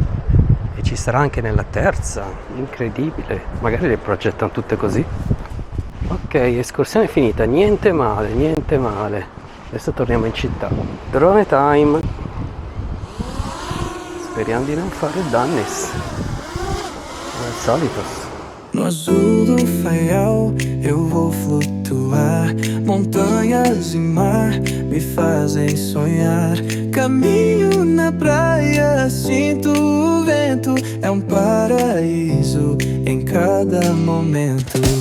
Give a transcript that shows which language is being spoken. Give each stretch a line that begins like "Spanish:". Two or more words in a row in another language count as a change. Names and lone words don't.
Italian: E ci sarà anche nella terza, incredibile, magari le progettano tutte così. Ok, escursione finita, niente male, niente male. Adesso torniamo in città.
English: Drone time.
Italian: Speriamo di non fare dannis, come al solito.
Portuguese: No azul do Faial eu vou flutuar. Montanhas e mar me fazem sonhar. Caminho na praia, sinto o vento. É paraíso em cada momento.